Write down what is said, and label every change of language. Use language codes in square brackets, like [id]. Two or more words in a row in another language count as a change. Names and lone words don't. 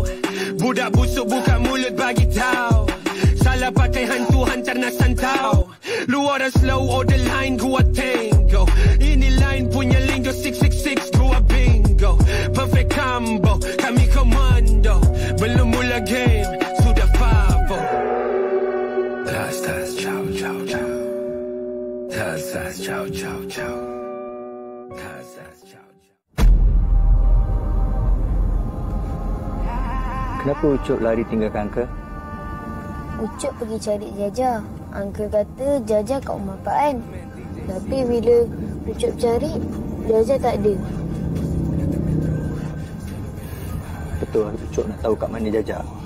[ms] Budak busuk buka mulut bagi tahu. Salah pakai hantu hantar nak santau. Lu orang [en] slow order line [ms] gua tango. Ini line punya lingo 666 gua bingo. [en] Perfect combo [ms] kami komando. Belum mula game sudah favo. Tas tas ciao ciao ciao. Tas tas ciao ciao ciao. Tas tas ciao ciao. Kenapa Ucup lari tinggalkan Uncle? Ucup pergi cari Jaja. Uncle kata Jaja kat rumah Pak An. Tapi bila Ucup cari, Jaja tak ada. Betul, Ucup nak tahu kat mana Jaja.